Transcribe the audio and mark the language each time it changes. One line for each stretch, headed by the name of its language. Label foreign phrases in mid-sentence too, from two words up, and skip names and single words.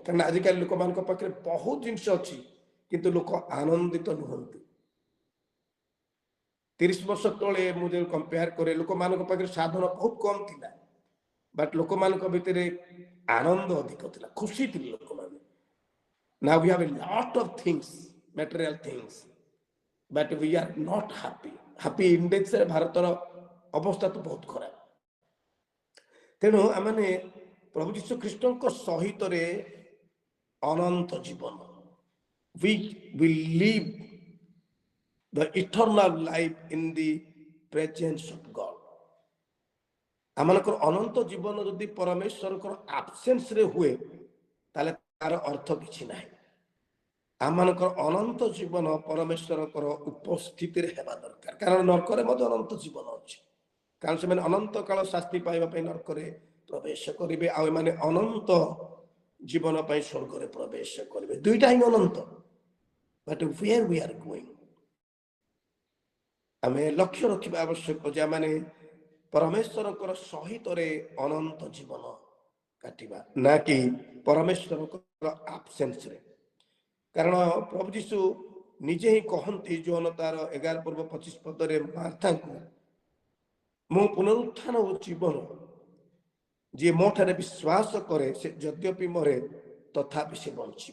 Odia: କାରଣ ଆଜିକାଲି ଲୋକମାନଙ୍କ ପାଖରେ ବହୁତ ଜିନିଷ ଅଛି, କିନ୍ତୁ ଲୋକ ଆନନ୍ଦିତ ନୁହନ୍ତି। 30 ବର୍ଷ ତଳେ ମୁଁ ଯଦି କମ୍ପେୟାର କରେ, ଲୋକମାନଙ୍କ ପାଖରେ ସାଧନ ବହୁତ କମ୍ ଥିଲା, ବଟ୍ ଲୋକମାନଙ୍କ ଭିତରେ ଆନନ୍ଦ ଅଧିକ ଥିଲା, ଖୁସି ଥିଲେ ଲୋକମାନେ।
English: Now we have a lot of things, material things, but we are not happy. Happy index
Odia: ରେ ଭାରତର ଅବସ୍ଥା ତ ବହୁତ ଖରାପ। ତେଣୁ ଆମେ ପ୍ରଭୁ ଯୀଶୁ ଖ୍ରୀଷ୍ଟଙ୍କ ସହିତରେ ଅନନ୍ତ ଜୀବନ,
English: we will live the eternal life in the presence of God.
Odia: ଆମମାନଙ୍କର ଅନନ୍ତ ଜୀବନ ଯଦି ପରମେଶ୍ୱରଙ୍କର ଆବସେନ୍ସରେ ହୁଏ, ତାହେଲେ ତାର ଅର୍ଥ କିଛି ନାହିଁ। ଆମମାନଙ୍କର ଅନନ୍ତ ଜୀବନ ପରମେଶ୍ୱରଙ୍କର ଉପସ୍ଥିତିରେ ହେବା ଦରକାର, କାରଣ ନର୍କରେ ମଧ୍ୟ ଅନନ୍ତ ଜୀବନ ଅଛି। କାରଣ ସେମାନେ ଅନନ୍ତ କାଳ ଶାସ୍ତି ପାଇବା ପାଇଁ ନର୍କରେ ପ୍ରବେଶ କରିବେ, ଆଉ ଏମାନେ ଅନନ୍ତ ଜୀବନ ପାଇଁ ସ୍ୱର୍ଗରେ ପ୍ରବେଶ କରିବେ। ଦୁଇଟା ହିଁ ଅନନ୍ତ,
English: but where we are going,
Odia: ଆମେ ଲକ୍ଷ୍ୟ ରଖିବା ଆବଶ୍ୟକ ଯେ ଆମେ ପରମେଶ୍ୱରଙ୍କର ସହିତରେ ଅନନ୍ତ ଜୀବନ କାଟିବା, ନା କି ପରମେଶ୍ୱରଙ୍କର ଆବସେନ୍ସରେ। କାରଣ ପ୍ରଭୁ ଯୀଶୁ ନିଜେ ହିଁ କହନ୍ତି ଯୋହନ ତାର 11:25 ମାର୍ଥାଙ୍କୁ, ମୁଁ ପୁନରୁତ୍ଥାନ ଓ ଜୀବନ, ଯିଏ ମୋ ଠାରେ ବିଶ୍ୱାସ କରେ ସେ ଯଦ୍ୟପି ମରେ ତଥାପି ସେ ବଞ୍ଚିବ।